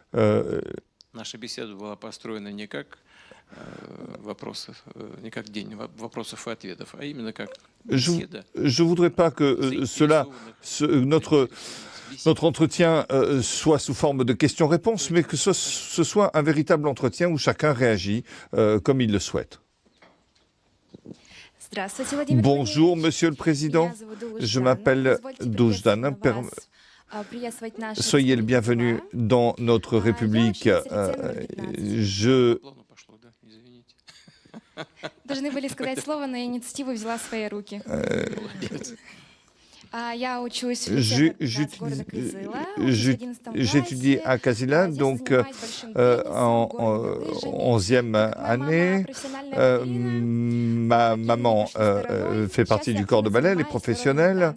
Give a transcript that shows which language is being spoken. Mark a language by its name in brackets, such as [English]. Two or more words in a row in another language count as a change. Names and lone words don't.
[French] Je voudrais pas que notre entretien soit sous forme de questions-réponses, mais que ce soit un véritable entretien où chacun réagit comme il le souhaite. Bonjour, Monsieur le Président. Je m'appelle Doujdan. Soyez le bienvenu dans notre République. [Russian] Должны были сказать слово, но инициативу взяла в свои руки. [French] J'étudie à Kazila, donc en 11e année. Ma maman fait partie du corps de ballet, les professionnels.